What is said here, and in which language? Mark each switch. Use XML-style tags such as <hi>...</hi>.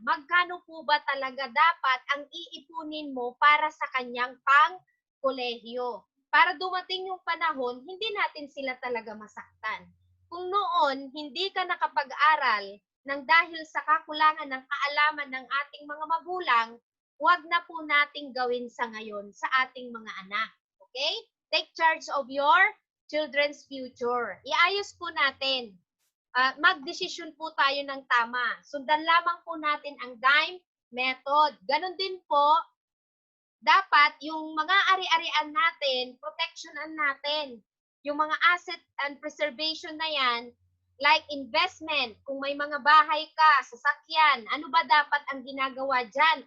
<tl>Magkano po ba talaga dapat ang iipunin mo para sa kanyang pang-kolehiyo? Para dumating yung panahon, hindi natin sila talaga masaktan. Kung noon, hindi ka nakapag-aral nang dahil sa kakulangan ng kaalaman ng ating mga magulang, huwag na po nating gawin sa ngayon sa ating mga anak. Okay?</tl> <en>Take charge of your children's future.</en> <tl>Iayos po natin. Magdesisyon po tayo ng tama. Sundan lamang po natin ang DIME method. Ganon din po, dapat yung mga ari-arian natin, protectionan natin. Yung mga asset and preservation na yan, like investment, kung may mga bahay ka, sasakyan, ano ba dapat ang ginagawa dyan?</tl>